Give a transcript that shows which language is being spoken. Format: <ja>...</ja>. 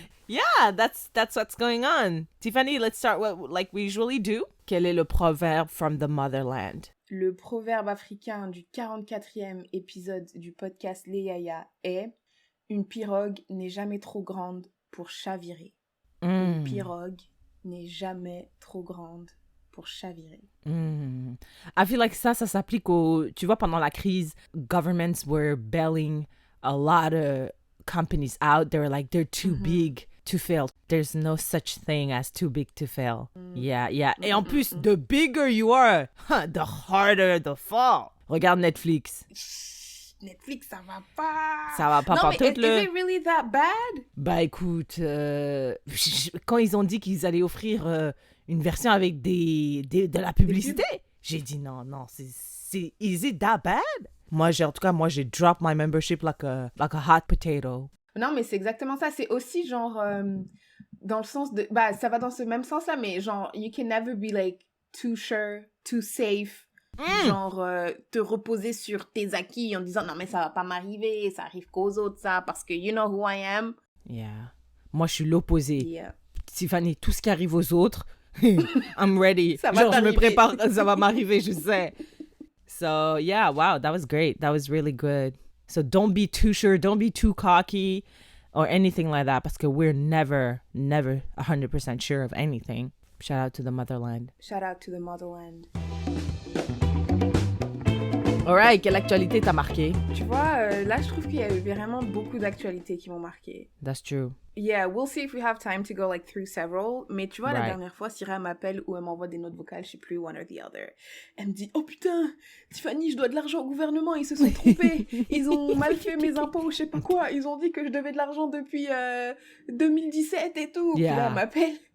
<en>Yeah, that's what's going on. Tiffany, let's start like we usually do.</en> <fr>Quel est le proverbe</fr> <en>from the motherland?</en> <fr>Le proverbe africain du 44e épisode du podcast Les Yaya est « Une pirogue n'est jamais trop grande pour chavirer. » Une pirogue n'est jamais trop grande pour chavirer.</fr> <en>I feel like</en> <fr>ça s'applique tu vois, pendant la crise,</fr> <en>governments were bailing a lot of companies out. They were like, they're too big to fail. There's no such thing as too big to fail. Yeah.</en> <fr>Et en plus,</fr> <en>the bigger you are, the harder the fall. Regarde Netflix.</en> <fr>Netflix, ça va pas. Ça va pas non, partout.</fr> <en>Mais is it really that bad?</en> <fr>Bah écoute, quand ils ont dit qu'ils allaient offrir une version avec de la publicité, j'ai dit non, c'est</fr> <en>is it that bad?</en> <fr>Moi, j'ai</fr> <en>drop my membership like a hot potato.</en> <fr>Non, mais c'est exactement ça. C'est aussi genre, dans le sens de... Bah, ça va dans ce même sens-là, mais genre,</fr> <en>you can never be like too sure, too safe.</en> <fr>Genre, te reposer sur tes acquis en disant, non, mais ça va pas m'arriver, ça arrive qu'aux autres, ça, parce que</fr> <en>you know who I am.</en> <fr>Yeah. Moi, je suis l'opposé.</fr> <en>Yeah.</en> <fr>Tiffany, tout ce qui arrive aux autres,</fr> <en>I'm ready.</en> <fr>Ça va Genre, je me t'arriver. prépare, ça va m'arriver, je sais.</fr> <en>So, yeah, wow, that was great. That was really good. So, don't be too sure, don't be too cocky or anything like that,</en> <fr>parce que</fr> <en>we're never 100% sure of anything. Shout out to the motherland. Shout out to the motherland.</en> <fr>Alright, quelle actualité t'a marqué? Tu vois, là, je trouve qu'il y a eu vraiment beaucoup d'actualités qui m'ont marqué.</fr> <en>That's true. Yeah, we'll see if we have time to go like through several.</en> <fr>Mais tu vois, la</fr> <en>Right.</en> <fr>dernière fois, Syrah m'appelle ou elle m'envoie des notes vocales, je sais plus,</fr> <en>one or the other.</en> <fr>Elle me dit, oh putain, Tiffany, je dois de l'argent au gouvernement, ils se sont trompés. Ils ont mal fait mes impôts ou je sais pas quoi. Ils ont dit que je devais de l'argent depuis 2017 et tout. Puis là,</fr> <en>Yeah.</en> <fr>elle m'appelle.</fr>